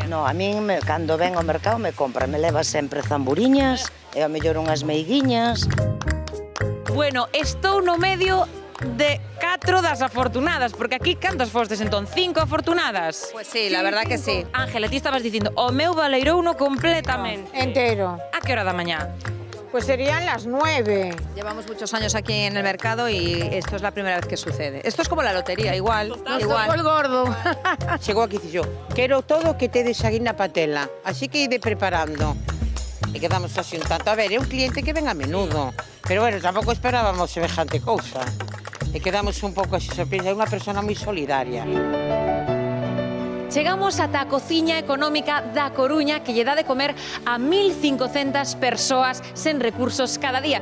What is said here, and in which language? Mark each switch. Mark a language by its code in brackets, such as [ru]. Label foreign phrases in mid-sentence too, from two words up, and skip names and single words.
[gl] No, a min, cando ven ao mercado, me compra. Me leva sempre zamburiñas, e ao mellor unhas meiguiñas. Bueno, estou no medio de 4 das afortunadas, porque aquí cantas fostes entón? 5 afortunadas? [es] Pues sí, la verdad que sí. [gl] Ángela, ti estabas dicindo, o meu baleirouno completamente. Entero. A que hora da mañá? [es] Pues serían las 9. Llevamos muchos años aquí en el mercado y esto es la primera vez que sucede. Esto es como la lotería, igual. El gordo. [gl] Chegou aquí e dixo, quero todo que tedes aquí na patela, así que ide preparando. E quedamos así un tanto, a ver, é un cliente que ven a menudo, pero bueno, tampouco esperábamos semejante cousa. E quedamos un pouco así sorpresa, é unha persona moi solidaria. Chegamos ata a cociña económica da Coruña que lle dá de comer a 1.500 persoas sen recursos cada día.